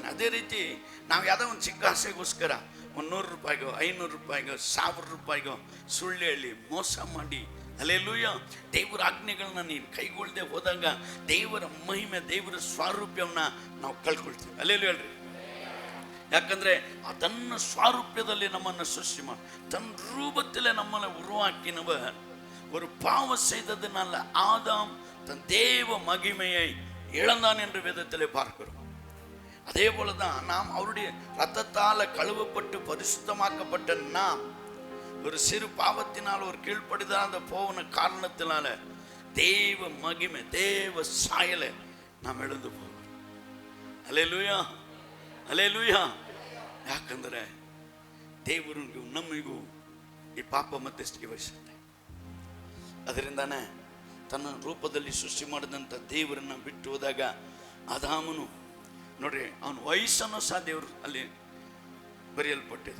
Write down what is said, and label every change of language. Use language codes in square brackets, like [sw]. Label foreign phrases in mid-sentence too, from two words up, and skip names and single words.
[kn] ಅದೇ ರೀತಿ ನಾವು ಯಾವುದೋ ಒಂದು ಚಿಕ್ಕ ಆಸೆಗೋಸ್ಕರ $100, $500, $1000 ಸುಳ್ಳು ಹೇಳಿ ಮೋಸ ಮಾಡಿ, ಹಲ್ಲೆಲೂಯಾ, ದೇವರ ಆಜ್ಞೆಗಳನ್ನ ನೀನು ಕೈಗೊಳ್ಳದೆ ಹೋದಾಗ ದೇವರ ಮಹಿಮೆ, ದೇವರ ಸ್ವಾರೂಪ್ಯವನ್ನ ನಾವು ಕಳ್ಕೊಳ್ತೀವಿ. ಹಲ್ಲೆಲೂಯಾ ಹೇಳ್ರಿ. ಯಾಕಂದ್ರೆ ತನ್ನ ಸ್ವಾರೂಪ್ಯದಲ್ಲಿ ನಮ್ಮನ್ನು ಸೃಷ್ಟಿ ಮಾಡಿ [ta] தன் ரூபத்திலே நம்மளை உருவாக்கினவர் ஒரு பாவம் செய்ததுனால ஆதாம் தன் தேவ மகிமையை இழந்தான் என்று வேதத்திலே பார்க்கிறோம். அதே போலதான் நாம் அவருடைய ரத்தத்தால கழுவப்பட்டு பரிசுத்தமாக்கப்பட்ட நாம் ஒரு சிறு பாவத்தினால், ஒரு கீழ்ப்படிதான போன காரணத்தினால தேவ மகிமை, தேவ சாயலை நாம் எழுந்து போகிறோம். அல்லேலூயா, [kn] ಅಲ್ಲೇಲೂಯಾ. ಯಾಕಂದರೆ ದೇವರಿಗೂ ನಮಗೂ ಈ ಪಾಪ ಮಧ್ಯಸ್ಥಿಕೆ ವಹಿಸುತ್ತೆ. ಅದರಿಂದಾನೆ ತನ್ನ ರೂಪದಲ್ಲಿ ಸೃಷ್ಟಿ ಮಾಡಿದಂಥ ದೇವರನ್ನ ಬಿಟ್ಟು ಹೋದಾಗ ಆದಾಮನು ನೋಡ್ರಿ, ಅವನ ವಯಸ್ಸನ್ನು ಸಹ ದೇವರು ಅಲ್ಲಿ ಬರೆಯಲ್ಪಟ್ಟಿದೆ.